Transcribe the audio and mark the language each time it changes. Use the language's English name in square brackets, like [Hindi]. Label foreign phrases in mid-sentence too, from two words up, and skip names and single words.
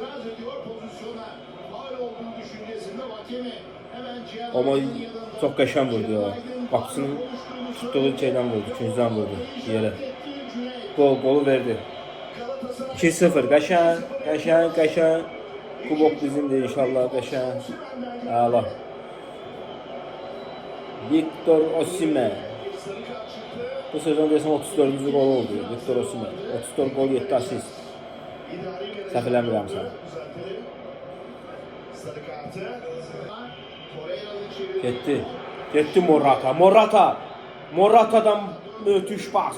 [Azerbaijani] Amma çox qəşəng vurdu ya. Qapısının tutduğu şeydən vurdu, küncdən vurdu yerə. Golu verdi. 2-0 qəşəng. Kubok bizimdir inşallah qəşəng. Əla. Victor Osimhen. Bu sezon desem 34. gol oldu. Victor Osimhen. 34 gol 7 asist. Səhv eləmirəmsə. Sarı kartı. [Turkish] Torreira'nın çevirdiği. Gitti. Gitti Morata. Morata'dan müthiş pas.